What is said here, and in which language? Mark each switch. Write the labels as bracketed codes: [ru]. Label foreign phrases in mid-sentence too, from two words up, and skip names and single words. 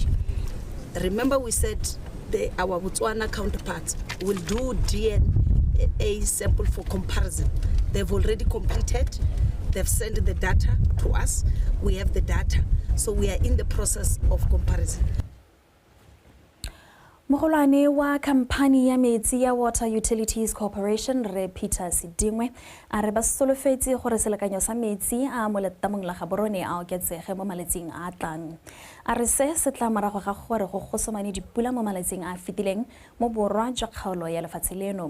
[en] Remember we said our Botswana counterparts will do DNA sample for comparison. They've already completed. They've sent the data to us. We have the data. So we are in the process of comparison. [tn] Mogolwane wa kampani ya metsi ya Water Utilities Corporation re Peter Sidingwe a re ba solofetse gore selekanyo sa metsi a mo letamong la Gaborone a oketsege mo maletsing a tlang. A re se tla morago ga gore go gosomane dipula mo maletsing a fitileng mo borwa jwa kgaolo ya lefatshe leno.